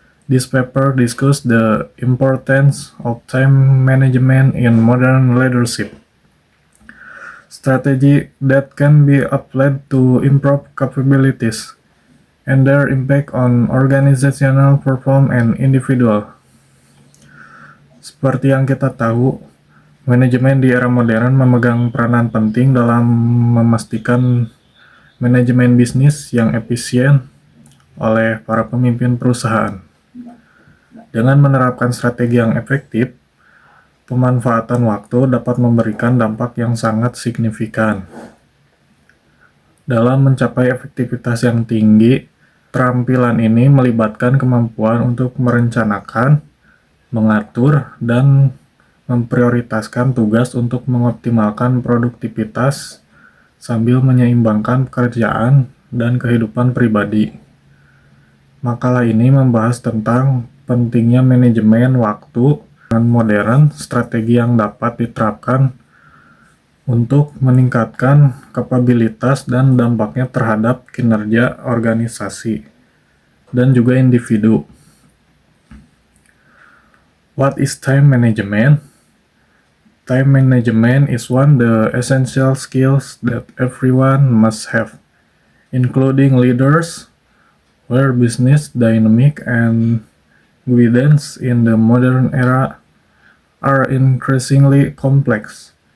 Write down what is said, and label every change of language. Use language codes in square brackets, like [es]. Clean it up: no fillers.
[en] This paper discusses the importance of time management in modern leadership. Strategy that can be applied to improve capabilities and their impact on organizational performance and individual. [id] Seperti yang kita tahu, manajemen di era modern memegang peranan penting dalam memastikan manajemen bisnis yang efisien oleh para pemimpin perusahaan. Dengan menerapkan strategi yang efektif, pemanfaatan waktu dapat memberikan dampak yang sangat signifikan. Dalam mencapai efektivitas yang tinggi, keterampilan ini melibatkan kemampuan untuk merencanakan, mengatur, dan memprioritaskan tugas untuk mengoptimalkan produktivitas sambil menyeimbangkan pekerjaan dan kehidupan pribadi. Makalah ini membahas tentang pentingnya manajemen waktu dengan modern, strategi yang dapat diterapkan untuk meningkatkan kapabilitas dan dampaknya terhadap kinerja organisasi dan juga individu. [en] What is time management? Time management is one of the essential skills that everyone must have, including leaders, where business dynamic and guidance in the modern era are increasingly complex.